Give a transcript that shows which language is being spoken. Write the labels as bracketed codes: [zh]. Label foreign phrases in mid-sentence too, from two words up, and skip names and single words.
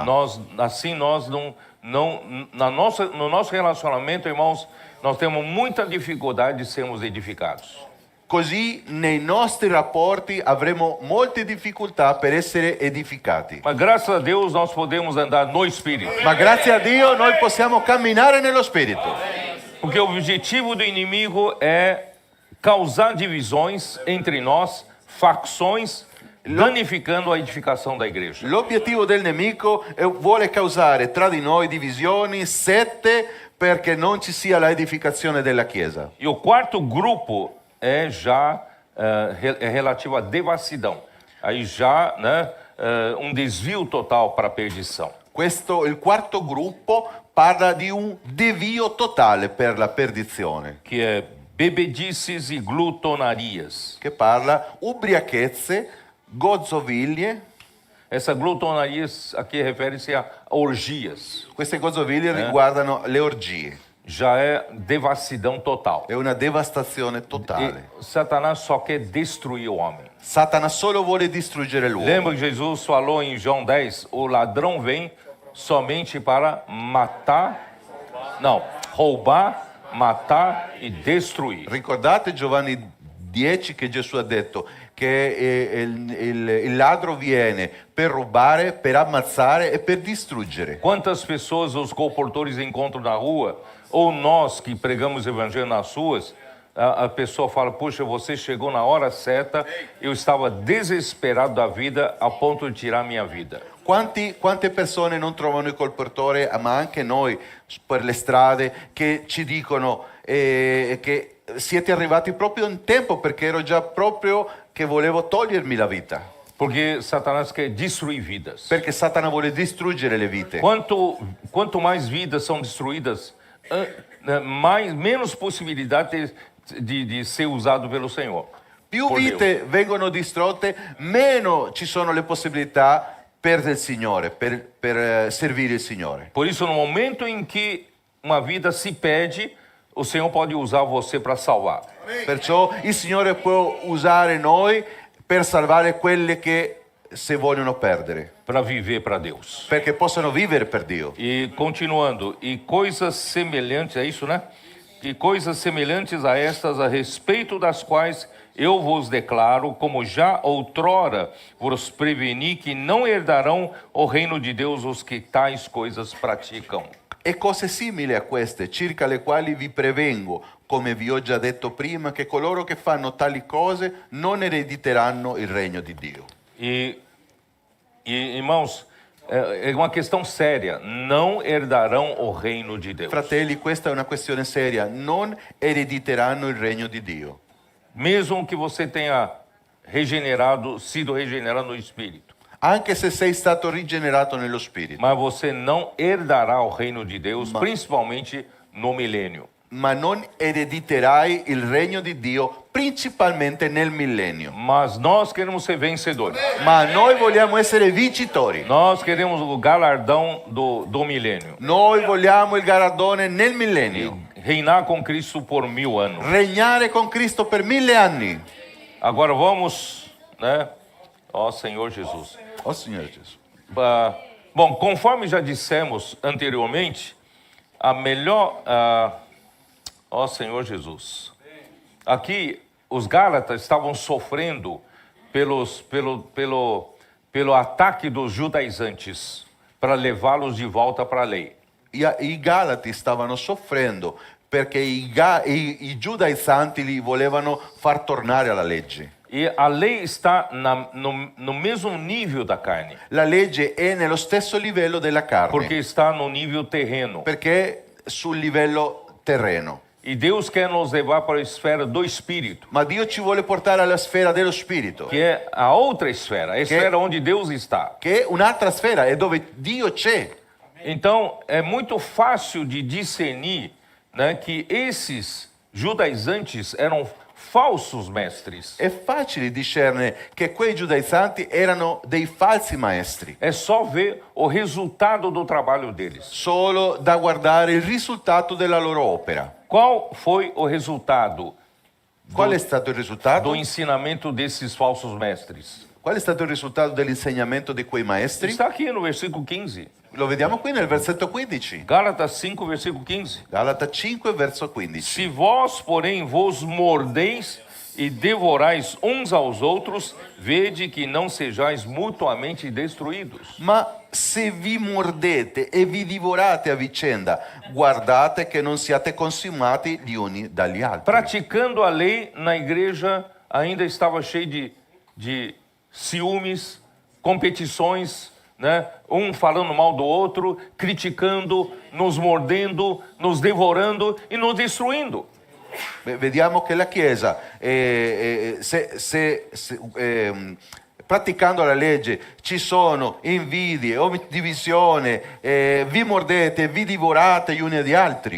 [pt] Nós no nosso relacionamento, irmãos, nós temos muita dificuldade de sermos edificados. [it] Così nei nostri rapporti avremo molte difficoltà per essere edificati. [pt] Mas graças a Deus nós podemos andar no Espírito. [it] Ma grazie a Dio noi possiamo camminare nello Spirito. [pt] Porque o objetivo do inimigo é causar divisões entre nós, facções, danificando a edificação da igreja. [it] L'obiettivo del nemico vuole causare tra di noi divisioni, sette, perché non ci sia l'edificazione della Chiesa. [pt] E o quarto grupo é já relativo à devassidão. Aí já, né, desvio total para a perdição. [it] Il quarto gruppo parla di un devio totale per la perdizione, [pt] Que é bebedices e glutonarias. [it] che parla ubriachezze, gozzoviglie. [pt] Essa glutonarias aqui refere-se a orgias. [it] Queste gozzoviglie riguardano le orgie. [pt] Já é devassidão total. [it] È una devastazione totale. [pt] E Satanás só quer destruir o homem. [it] Satana solo vuole distruggere l'uomo. [pt] Lembra que Jesus falou em João 10, o ladrão vem somente para roubar, matar e destruir. [it] Ricordate Giovanni 10 che Gesù ha detto che il ladro viene per rubare, per ammazzare e per distruggere. [pt] Quantas pessoas os colportores encontram na rua, ou nós que pregamos o evangelho nas ruas, a pessoa fala, puxa, você chegou na hora certa, eu estava desesperado da vida a ponto de tirar minha vida. [it] Quante persone non trovano il colportore, ma anche noi per le strade, che ci dicono che siete arrivati proprio in tempo perché ero già proprio che volevo togliermi la vita. [pt] Porque Satanás quer destruir vidas. [it] Perché Satana vuole distruggere le vite. [pt] Quanto mais vidas são destruídas, menos possibilidade de ser usado pelo Senhor. [it] Più [pt] Por [it] vite vengono distrutte, meno ci sono le possibilità per il Signore, per servire il Signore. [pt] Por isso, no momento em que uma vida se perde, o Senhor pode usar você para salvar. [it] Perciò il Signore può usare noi per salvare quelle che si vogliono perdere, [pt] Para viver para Deus. [it] perché possono vivere per Dio. [pt] E continuando, e coisas semelhantes, é isso, né? E coisas semelhantes a estas, a respeito das quais eu vos declaro, como já outrora vos preveni, que não herdarão o reino de Deus os que tais coisas praticam. [it] E cose simili a queste, circa le quali vi prevengo, come vi ho già detto prima, che coloro che fanno tali cose non erediteranno il regno di Dio. [pt] E irmãos, é uma questão séria. Não herdarão o reino de Deus. [it] Fratelli, questa è una questione seria, non erediteranno il regno di Dio. [pt] Mesmo que você tenha sido regenerado no Espírito. [it] Anche se sei stato rigenerato nello Spirito, [pt] Mas você não herdará o reino de Deus, principalmente no milênio. [it] ma non erediterai il regno di Dio principalmente nel millennio. [pt] Mas nós queremos ser vencedores. [it] Ma noi vogliamo essere vincitori. [pt] Nós queremos o galardão do milênio. [it] Noi vogliamo il galardone nel millennio. [pt] Reinar com Cristo por 1000 anos. [it] Regnare con Cristo per 1000 anni. [pt] Agora vamos, né? Ó Senhor Jesus. [it] Oh Signore Gesù. [pt] Bom, conforme já dissemos anteriormente, a melhor... ó Senhor Jesus. Aqui, os Gálatas estavam sofrendo pelo ataque dos judaizantes para levá-los de volta para a lei. [it] I Galati stavano soffrendo perché i giudaizzanti li volevano far tornare alla legge. [pt] E a lei está no mesmo nível da carne, [it] La legge è nello stesso livello della carne, [pt] porque está no nível terreno. [it] perché è sul livello terreno. [pt] E Deus quer nos levar para a esfera do Espírito, [it] Ma Dio ci vuole portare alla sfera dello spirito, [pt] que é a outra esfera, a esfera onde Deus está. [it] che è un'altra sfera, è dove Dio c'è. [pt] Então, é muito fácil de discernir, né, que esses judaizantes eram falsos mestres. [it] È facile discernere che quei giudaizzanti erano dei falsi maestri, [pt] É só ver o resultado do trabalho deles. [it] solo da guardare il risultato della loro opera. [pt] Qual foi o resultado [it] Qual è stato il risultato? [pt] do ensinamento desses falsos mestres? [it] Qual è stato il risultato dell'insegnamento di quei maestri? [pt] Está aqui no versículo 15. [it] Lo vediamo qui nel versetto 15. [pt] Gálatas 5, versículo 15. [it] Galata 5, verso 15. [pt] Se vós, porém, vos mordeis e devorais uns aos outros, vede que não sejais mutuamente destruídos. [it] Ma se vi mordete e vi divorate a vicenda, guardate che non siate consumati gli uni dagli altri. [pt] Praticando a lei, na igreja ainda estava cheio de ciúmes, competições, né? Um falando mal do outro, criticando, nos mordendo, nos devorando e nos destruindo. [it] Vediamo che la Chiesa, praticando la legge, ci sono invidie, divisione, vi mordete, vi divorate gli uni agli altri.